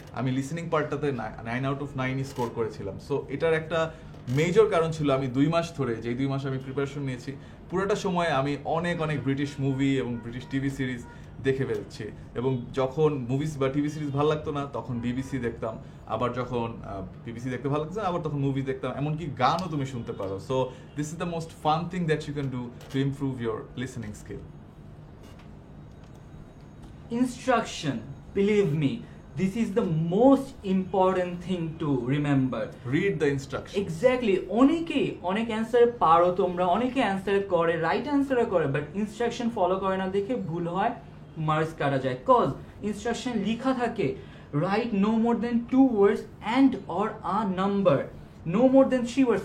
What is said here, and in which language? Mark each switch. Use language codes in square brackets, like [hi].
[bn] আমি listening পার্টটাতে 9 out of 9 score করেছিলাম। So এটার একটা মেজর কারণ ছিল আমি 2 মাস ধরে, যেই 2 মাস আমি প্রিপারেশন নিয়েছি, পুরোটা সময় আমি অনেক ব্রিটিশ মুভি এবং ব্রিটিশ টিভি সিরিজ দেখে ফেলছি। এবং যখন মুভিস বা টিভি সিরিজ ভালো লাগতো না তখন বিবিসি দেখতাম, আবার যখন বিবিসি দেখতে ভালো লাগতো না আবার তখন মুভি দেখতাম, এমনকি গানও তুমি শুনতে পারো। [en] So this is the most fun thing that you can do to improve your listening skill. Instruction, believe me, this is the most important thing to remember. Read the instructions. Exactly. [bn] অনেকেই অনেক answer পারো তোমরা, অনেকে answer করে, right অ্যান্সারও করে, but instruction follow করে না দেখে ভুল হয়, মার্কস কাটা যায়। কজ ইনস্ট্রাকশন লেখা থাকে [en] Write no more than 2 words and or a number, no more than 3 words।